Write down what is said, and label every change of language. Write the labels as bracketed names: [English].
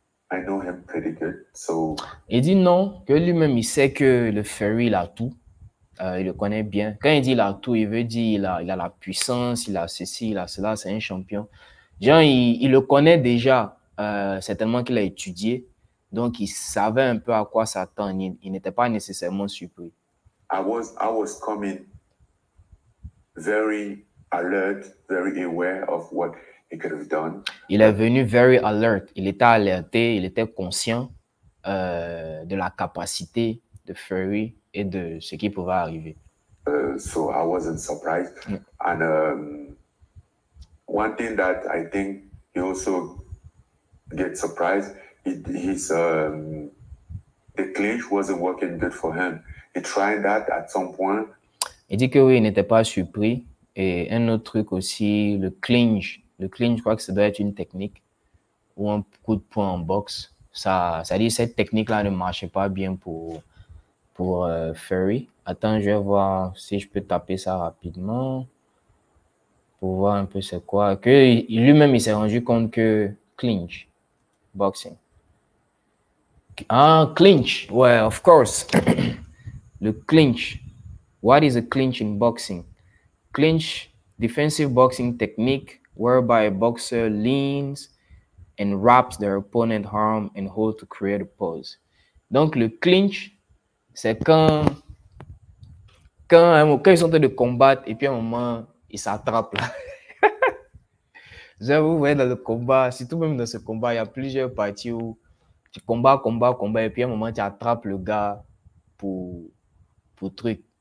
[English] I know him pretty good, so. [French] Il dit non, que lui-même il sait que le Fury il a tout. Il le connaît bien. Quand il dit il a tout, il veut dire il a la puissance, il a ceci, il a cela, c'est un champion. Genre, il le connaît déjà, certainement qu'il a étudié, donc il savait un peu à quoi s'attendre. Il n'était pas nécessairement surpris. [English] I was coming very alert, very aware of what he could have done. [French] Il est venu [English] very alert. [French] Il était alerté, il était conscient de la capacité de Fury et de ce qui pouvait arriver. [English] So I wasn't surprised. And one thing that I think he also get surprised. The clinch wasn't working good for him. He tried that at some point. [French] Il dit que oui, il n'était pas surpris. Et un autre truc aussi, le clinch. Le clinch, je crois que ça doit être une technique ou un coup de poing en boxe. Ça dit que cette technique-là ne marchait pas bien pour Fury. Attends, je vais voir si je peux taper ça rapidement pour voir un peu c'est quoi. Que lui-même, il s'est rendu compte que clinch, boxing. Ah, clinch. Ouais, [English] of course. [French] Le clinch. [English] What is a clinch in boxing? Clinch, defensive boxing technique whereby a boxer leans and wraps their opponent's arm and hold to create a pose. [French] Donc, le clinch, c'est quand ils sont en train de combattre et puis à un moment, ils s'attrapent là. Vous voyez dans le combat, surtout même dans ce combat, il y a plusieurs parties où tu combats et puis à un moment, tu attrapes le gars pour truc.